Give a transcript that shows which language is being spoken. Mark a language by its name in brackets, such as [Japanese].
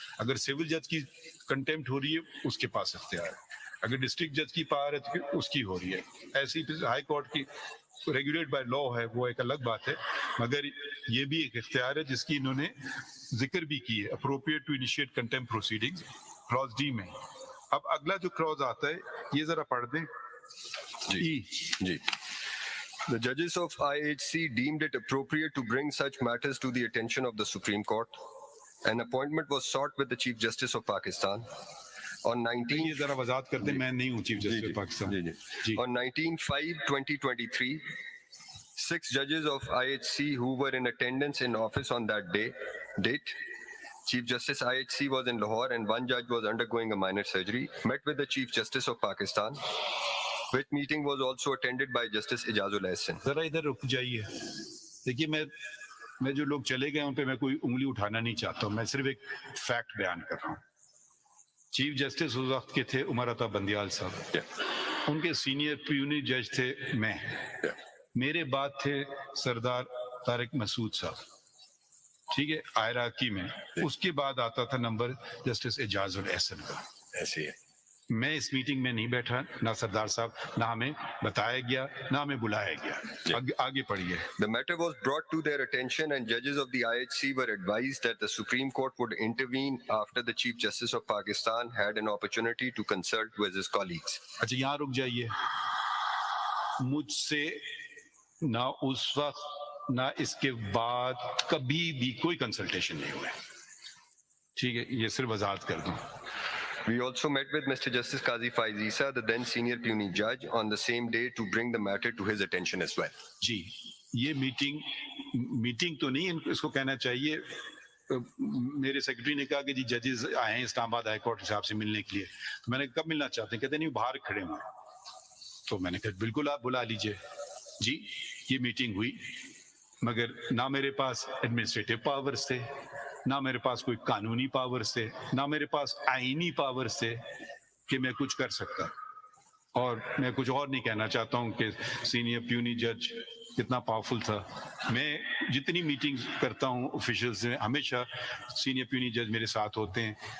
[Urdu] اگر سول جج کی کنٹیمپٹ ہو رہی ہے اس کے پاس اختیار ہے, اگر ڈسٹرکٹ جج کی پاور ہے تو اس کی ہو رہی ہے, ایسی ہائی کورٹ کی. ریگولیٹ بائی لا ہے وہ ایک الگ بات ہے، مگر یہ بھی ایک اختیار ہے جس کی انہوں نے ذکر بھی کی ہے، [English] appropriate to initiate contempt proceedings, [Urdu] class D میں۔ اب اگلا جو کلاس آتا ہے یہ ذرا پڑھ دیں۔ Ji. [English] The judges of IHC deemed it appropriate to bring such matters to the attention of the Supreme Court. An appointment was sought with the Chief Justice of Pakistan. On 19 [Urdu] یہ ذرا وضاحت کر دیں، میں نہیں ہوں chief justice Pakistan. جی [English] On 19/5/2023, 6 judges of IHC who were in attendance in office on that date, Chief Justice IHC was in Lahore and one judge was undergoing a minor surgery, met with the Chief Justice of Pakistan, which meeting was also attended by Justice Ijazul Ahsan. [Urdu] ذرا ادھر رک جائیے۔ دیکھیے میں جو لوگ چلے گئے ان پہ میں کوئی انگلی اٹھانا نہیں چاہتا ہوں، میں صرف ایک فیکٹ بیان کر رہا ہوں۔ چیف جسٹس اس وقت کے تھے عمر عطا بندیال صاحب، ان کے سینئر پیونی جج تھے میں، میرے بعد تھے سردار طارق مسعود صاحب، ٹھیک ہے، آئراکی میں، اس کے بعد آتا تھا نمبر جسٹس اعجاز الاحسن کا۔ ایسے ہے۔ میں اس میٹنگ میں نہیں بیٹھا، نہ سردار صاحب، نہ ہمیں بتایا گیا، نہ ہمیں بلایا گیا۔ آگے پڑھیے۔ [English] The matter was brought to their attention and judges of the IHC were advised that the Supreme Court would intervene after the Chief Justice of Pakistan had an opportunity to consult with his colleagues. [Urdu] اچھا یہاں رک جائیے۔ مجھ سے نہ اس وقت نہ اس کے بعد کبھی بھی کوئی کنسلٹیشن نہیں ہوئے، ٹھیک ہے، یہ صرف وضاحت کر دوں۔ [English] We also met with Mr. Justice Qazi Faiz Isa, the then senior puisne judge, on the same day to bring the matter to his attention as well. [Urdu] جی یہ میٹنگ تو نہیں اس کو کہنا چاہیے، میرے سیکرٹری نے کہا کہ جی ججز آئے ہیں اسلام آباد ہائی کورٹ صاحب سے ملنے کے لیے، تو میں نے کب ملنا چاہتے ہیں؟ کہتے نہیں باہر کھڑے ہوں، تو میں نے کہا بالکل آپ بلا لیجئے۔ جی یہ میٹنگ ہوئی، مگر نہ میرے پاس ایڈمنسٹریٹو پاورز تھے، نہ میرے پاس کوئی قانونی پاورز تھے، نہ میرے پاس آئینی پاورز تھے کہ میں کچھ کر سکتا۔ اور میں کچھ اور نہیں کہنا چاہتا ہوں کہ سینئر پیونی جج کتنا پاورفل تھا۔ میں جتنی میٹنگ کرتا ہوں آفیشلز میں، ہمیشہ سینئر پیونی جج میرے ساتھ ہوتے ہیں۔